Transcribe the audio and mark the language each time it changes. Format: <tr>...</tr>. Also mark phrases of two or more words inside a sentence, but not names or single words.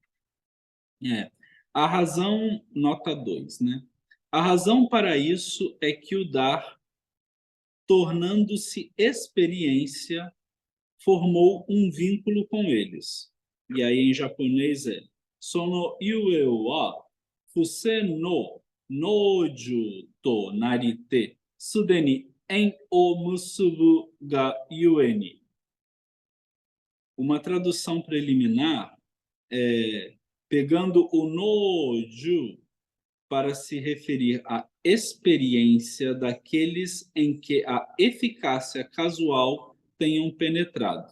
<pt>A razão, nota 2, né? A razão para isso é que o dar, tornando-se experiência, formou um vínculo com eles. E aí em japonês é</pt> <ja>その故は布施の能受となりて既に縁を結ぶが故に.</ja> <pt>Uma tradução preliminar é pegando o noju para se referir à experiência daqueles em que a eficácia casual tenham penetrado.</pt>